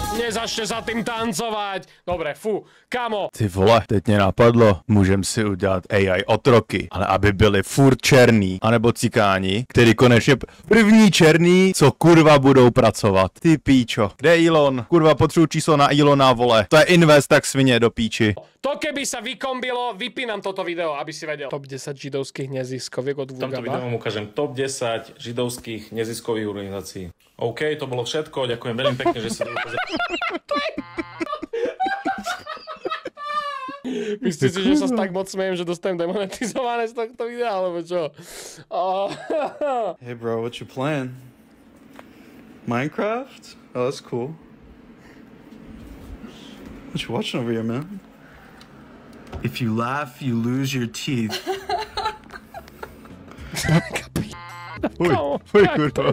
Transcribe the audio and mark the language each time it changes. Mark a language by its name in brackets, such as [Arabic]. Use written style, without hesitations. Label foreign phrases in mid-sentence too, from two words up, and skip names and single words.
[Slovak] začne sa tým tancovať. Dobre, fú, kamo. [Czech] Ty vole, teď mě napadlo, můžem si udělat AI otroky, ale aby byli furt černý, anebo cikáni, který konečně první černý, co kurva budou pracovat. Ty píčo, kde je Elon? Kurva, potřebuji číslo na Elona, vole. To je invest, tak svině do píči. [Slovak] To keby sa vykombilo, vypínam toto video, aby si vedel. Top 10 židovských neziskoviek od Vugaba. V tomto videu vám ukážem top 10 židovských neziskových organizácií. OK, to bolo všetko, ďakujem veľmi pekne, že sa Myslíte si, že sa tak moc smejem, že dostanem demonetizované z tohto videa, alebo čo? [English] Hey bro, what's your plan? Minecraft? Oh, that's cool. What you watching over here, man? If you laugh, you lose your teeth. [Czech] Fuj, kurva.